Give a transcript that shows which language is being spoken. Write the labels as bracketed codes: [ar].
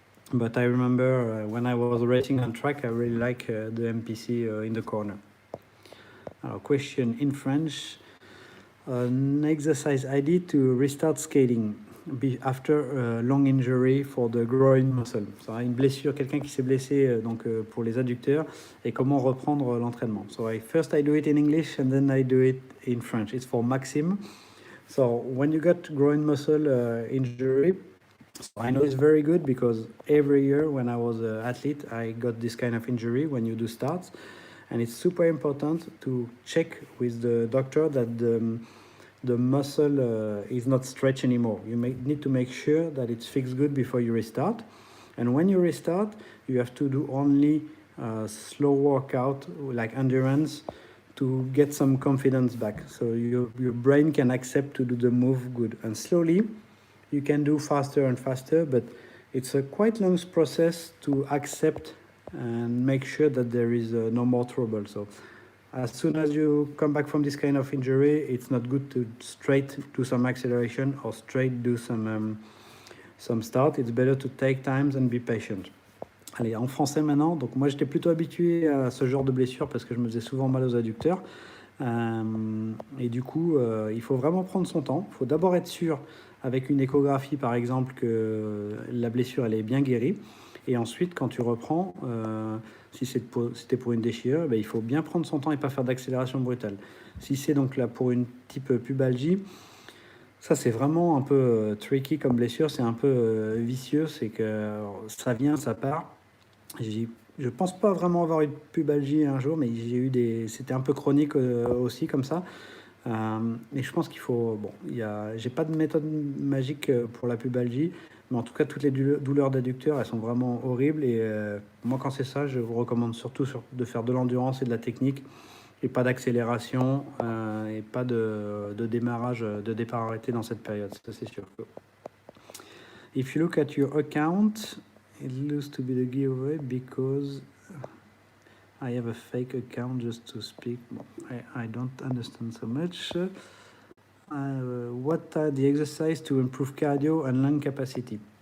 [en] But I remember when I was racing on track, I really like the MPC in the corner. Question in French. An exercise I did to restart skating after a long injury for the groin muscle. [fr] So, une blessure, quelqu'un qui s'est blessé pour les adducteurs, et comment reprendre l'entraînement. [en] So first I do it in English and then I do it in French. It's for Maxime. So when you got groin muscle injury, so I know it's very good because every year when I was an athlete, I got this kind of injury when you do starts. And it's super important to check with the doctor that the muscle is not stretched anymore. You need to make sure that it's fixed good before you restart. And when you restart, you have to do only slow workout like endurance to get some confidence back. So your brain can accept to do the move good. And slowly, you can do faster and faster, but it's a quite long process to accept and make sure that there is no more trouble. So as soon as you come back from this kind of injury, it's not good to straight do some acceleration or straight do some start. It's better to take time and be patient. [fr] Allez, en français maintenant. Donc moi, j'étais plutôt habitué à ce genre de blessure parce que je me faisais souvent mal aux adducteurs. Et du coup, il faut vraiment prendre son temps. Il faut d'abord être sûr avec une échographie, par exemple, que la blessure, elle est bien guérie. Et ensuite, quand tu reprends, si c'était pour une déchirure, il faut bien prendre son temps et pas faire d'accélération brutale. Si c'est donc là pour une type pubalgie, ça c'est vraiment un peu tricky comme blessure, c'est un peu vicieux, c'est que ça vient, ça part. Je pense pas vraiment avoir eu de pubalgie un jour, mais j'ai eu c'était un peu chronique aussi comme ça. Et je pense qu'il faut... Bon, j'ai pas de méthode magique pour la pubalgie, mais en tout cas, toutes les douleurs d'adducteurs, elles sont vraiment horribles. Et moi, quand c'est ça, je vous recommande surtout de faire de l'endurance et de la technique, et pas d'accélération, et pas de démarrage, de départ arrêté dans cette période. Ça, c'est sûr. [en] If you look at your account, it looks to be the giveaway because I have a fake account just to speak. I don't understand so much. What are the exercises to improve cardio and lung capacity?